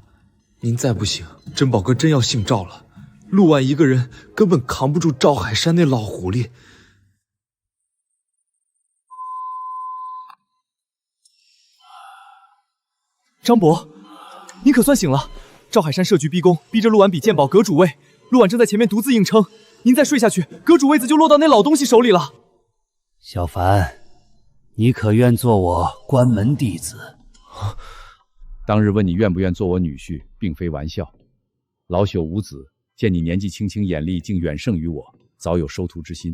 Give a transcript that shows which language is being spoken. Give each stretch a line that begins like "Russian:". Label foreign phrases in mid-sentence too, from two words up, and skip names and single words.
Chinese: 您再不醒，珍宝哥真要姓趙了。陆绾一個人根本扛不住趙海山那老狐狸。張伯，您可算醒了！趙海山设局逼宮，逼着陸绾比鑑寶閣主位，陸绾正在前面獨自硬撐。您再睡下去，閣主位子就落到那老東西手裡了。小凡，你可願做我關門弟子？當日問你願不願做我女婿，並非玩笑。老朽無子，見你年紀輕輕，眼力竟遠勝於我，早有收徒之心。